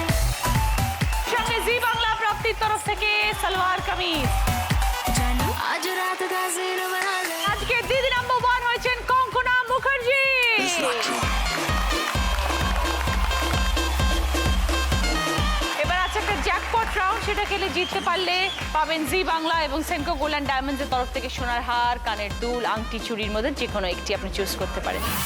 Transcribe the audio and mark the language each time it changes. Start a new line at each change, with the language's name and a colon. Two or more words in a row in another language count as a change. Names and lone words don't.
Bangla: সঙ্গে জি বাংলা প্রাপ্তির তরফ থেকে সালোয়ার কামিজ।
Hindi: जानू आज रात का सीन बना ले
Bangla: আজকে দিদি নাম্বার 1 হয়েছেন কঙ্কনা মুখার্জি। এবার আছে একটা জ্যাকপট রাউন্ড, সেটা খেলে জিততে পারলে পাবেন জি বাংলা এবং সেনকো গোল্ড অ্যান্ড ডায়মন্ডসের তরফ থেকে সোনার হার, কানের দুল, আংটি, চুড়ির মধ্যে যে কোনো একটি আপনি চুজ করতে পারেন।